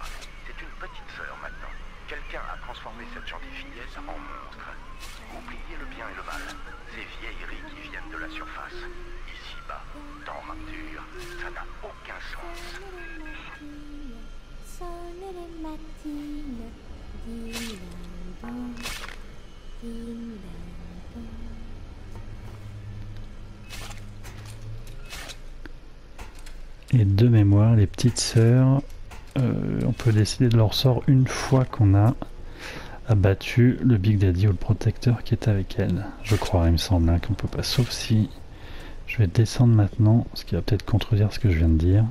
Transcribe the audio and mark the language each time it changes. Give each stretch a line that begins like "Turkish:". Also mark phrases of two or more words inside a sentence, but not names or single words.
French: C'est une petite sœur maintenant. Quelqu'un a transformé cette gentille fillette en monstre. Oubliez le bien et le mal. Ces vieilleries qui viennent de la surface. Ici-bas, dans Rapture, ça n'a aucun sens. Sonne les matines, din-dan-dan, din-dan-dan. Et de mémoire, les petites sœurs, on peut décider de leur sort une fois qu'on a abattu le Big Daddy ou le protecteur qui est avec elle. Je crois, il me semble, hein, qu'on peut pas, sauf si je vais descendre maintenant, ce qui va peut-être contredire ce que je viens de dire.